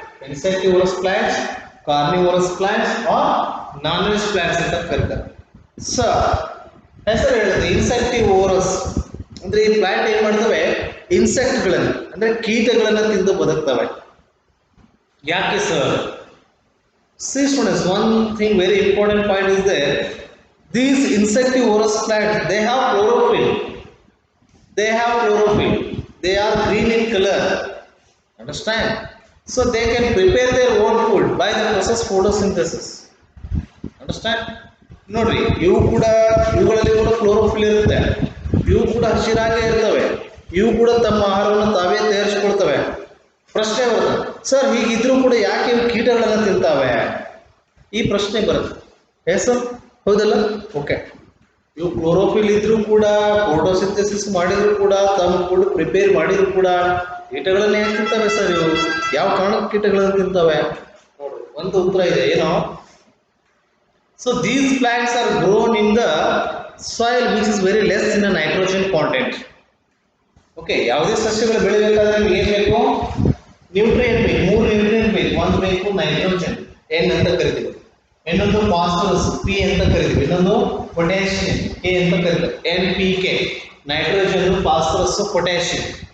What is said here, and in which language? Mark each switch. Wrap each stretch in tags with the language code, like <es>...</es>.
<kn>Insectivorous plants, carnivorous plants R non veg plants ಅಂತ ಕರೀತಾರೆ. So ಹೆಸರು ಹೇಳುತ್ತೆ ಇನ್ಸೆಕ್ಟಿವೋರಸ್ ಅಂದ್ರೆ ಈ ಪ್ಲಾಂಟ್ ಏನ್ ಮಾಡ್ತವೆ, ಇನ್ಸೆಕ್ಟ್ಗಳನ್ನು ಅಂದ್ರೆ ಕೀಟಗಳನ್ನು ತಿಂದು ಬದುಕ್ತವೆ. ಯಾಕೆ sir?</kn> <en>See students, one thing very important point is there. These insectivorous plants, they have chlorophyll. They have chlorophyll. They are green in color. Understand? So they can prepare their own food by the process photosynthesis. Understand?</en> <kn>ನೋಡ್ರಿ, ಇವುಗಳಲ್ಲಿ ಕೂಡ chlorophyll ಇರುತ್ತೆ. ಇವು ಕೂಡ ಹಸಿರಾಗೇ ಇರ್ತವೆ. ಇವು ಕೂಡ ತಮ್ಮ ಆಹಾರವನ್ನು ತಾವೇ ತಯಾರಿಸಿಕೊಳ್ತವೆ. ಪ್ರಶ್ನೆ ಬರುತ್ತೆ, ಸರ್ ಹೀಗಿದ್ರೂ ಕೂಡ ಯಾಕೆ ಇವು ಕೀಟಗಳನ್ನು ತಿಂತಾವೆ? ಈ ಪ್ರಶ್ನೆ ಬರುತ್ತೆ. ಸರ್ ಹೌದಲ್ಲ? ಓಕೆ, ಇವು ಕ್ಲೋರೋಫಿಲ್ ಇದ್ರೂ ಕೂಡ, ಫೋಟೋಸಿಂಥೆಸಿಸ್ ಮಾಡಿದ್ರು ಕೂಡ, ತಮ್ಮ ಫುಡ್ ಪ್ರಿಪೇರ್ ಮಾಡಿದ್ರು ಕೂಡ ಕೀಟಗಳನ್ನು ಯಾಕೆ ತಿಂತವೆ ಸರ್? ಇವು ಯಾವ ಕಾರಣಕ್ಕೆ ಕೀಟಗಳನ್ನು ತಿಂತವೆ? ನೋಡ್ರಿ, ಒಂದು ಉತ್ತರ ಇದೆ.</kn> <en>ಏನೋ, so these plants are grown in the soil which is very less in a nitrogen content.</en> <kn>Okay, ಯಾವುದೇ ಸಸ್ಯಗಳು ಬೆಳಿಬೇಕಾದ್ರೆ ನಿಮ್ಗೆ ಏನು ಬೇಕು? ನ್ಯೂಟ್ರಿಯೆಂಟ್ ಬೇಕು. 3 ನ್ಯೂಟ್ರಿಯೆಂಟ್ ಬೇಕು. ಒಂದು ಬೇಕು ನೈಟ್ರೋಜನ್, ಎನ್ ಅಂತ ಕರಿತೀವಿ. ಇನ್ನೊಂದು ಫಾಸ್ಫರಸ್, ಪಿ ಅಂತ ಕರಿತೀವಿ. ಇನ್ನೊಂದು ಪೊಟ್ಯಾಷಿಯಂ, ಕೆ ಅಂತ ಕರಿತೀವಿ. N P K, nitrogen, phosphorus, potassium.</kn>